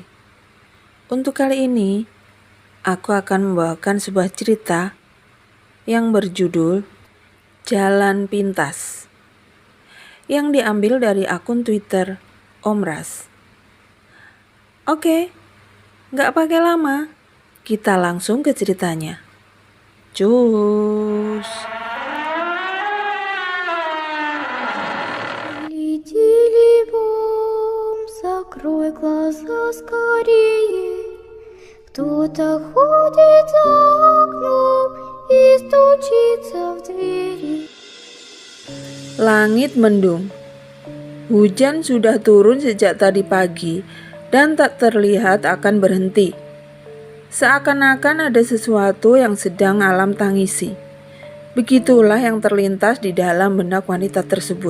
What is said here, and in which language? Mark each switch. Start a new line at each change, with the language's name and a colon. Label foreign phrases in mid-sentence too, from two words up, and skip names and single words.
Indonesian: Untuk kali ini, aku akan membawakan sebuah cerita yang berjudul Jalan Pintas, yang diambil dari akun Twitter Om Ras. Oke, nggak pakai lama, kita langsung ke ceritanya. Cus.
Russian: Летели бом, закрой глаза скорее. Кто-то ходит за окном и стучится в двери.
Indonesian: Langit mendung. Hujan sudah turun sejak tadi pagi dan tak terlihat akan berhenti. Seakan-akan ada sesuatu yang sedang alam tangisi. Begitulah yang terlintas di dalam benak wanita tersebut.